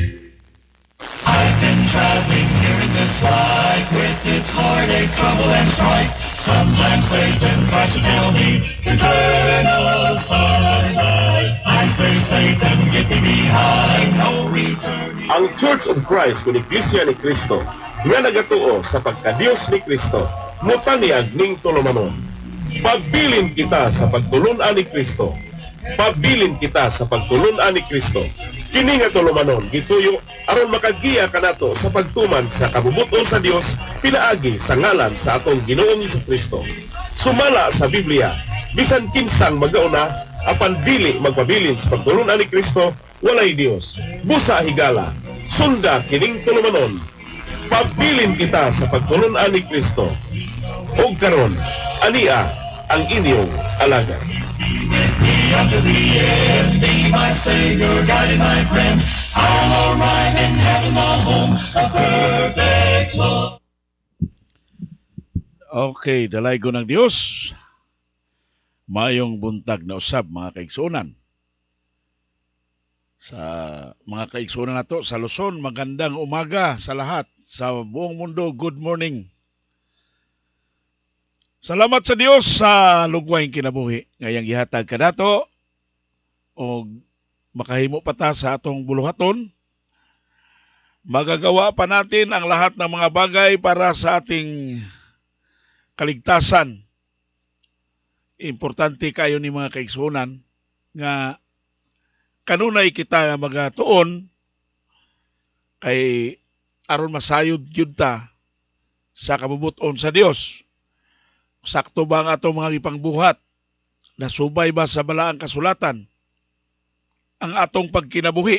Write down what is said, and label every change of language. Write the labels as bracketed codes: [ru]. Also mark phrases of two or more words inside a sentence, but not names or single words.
[en] I've been traveling here in this life with its heartache, trouble, and strife. Sometimes Satan tries to tell me to turn aside. I say, Satan, get thee behind, no return. [ceb] Ang Church of Christ kung Iglesia ni Cristo nga nagatuo sa pagkadiyos ni Cristo mutaniag ning tulumanon. Pagbilin kita sa pagtulunan ni Cristo. Pagbilin kita sa pagtulunan ni Cristo. Kini nga tulumanon gituyo aron makagiya kanato sa pagtuman sa kabubuton sa Dios pinaagi sa ngalan sa atong Ginoong Jesucristo. Sumala sa Biblia bisan kinsang magauna apan dili magpabilin sa pagtulunan ni Cristo walay Dios. Busa higala sunda kining tulumanon. Pagbilin kita sa pagtulunan ni Cristo. Og karon ania ang inyong alagad. [en] With me unto the end, be my Savior, guide and my friend. I'm all right in heaven, my home, a perfect love. [ceb] Okay, dalay ko ng Diyos. Mayong buntag na usab, mga kaigsunan. Sa mga kaigsunan nato sa Luzon, [tl] magandang umaga sa lahat. Sa buong mundo, [en] good morning. [ceb] Salamat sa Dios sa lugway kinabuhi. Ngayang gihatag ka nato o makahimo pa ta sa atong buluhaton. [tl] Magagawa pa natin ang lahat ng mga bagay para sa ating kaligtasan. [ceb] Importante kayo ni mga kaigsunan nga kanunay kita magatuon kay aron masayod gyud ta sa kabubuton sa Dios. Sakto ba ang atong mga ipangbuhat? Nasubay ba sa balaang kasulatan ang atong pagkinabuhi?